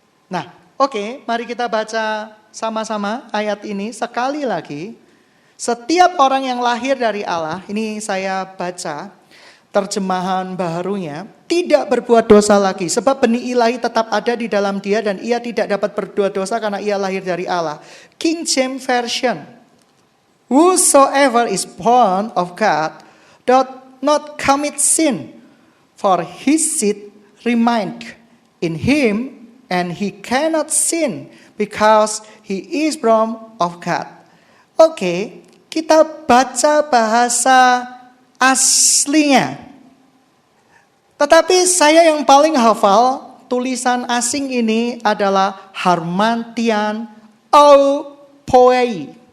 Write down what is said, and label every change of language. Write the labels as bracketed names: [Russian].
[Indonesian] Nah, oke, mari kita baca sama-sama ayat ini sekali lagi. Setiap orang yang lahir dari Allah, ini saya baca terjemahan baharunya, tidak berbuat dosa lagi. Sebab benih ilahi tetap ada di dalam dia dan ia tidak dapat berbuat dosa karena ia lahir dari Allah. [English] King James Version. Whosoever is born of God doth not commit sin, for his seed remaineth in him and he cannot sin because he is born of God. [Indonesian] Oke, kita baca bahasa aslinya. Tetapi saya yang paling hafal tulisan asing ini adalah Harmantian Poei.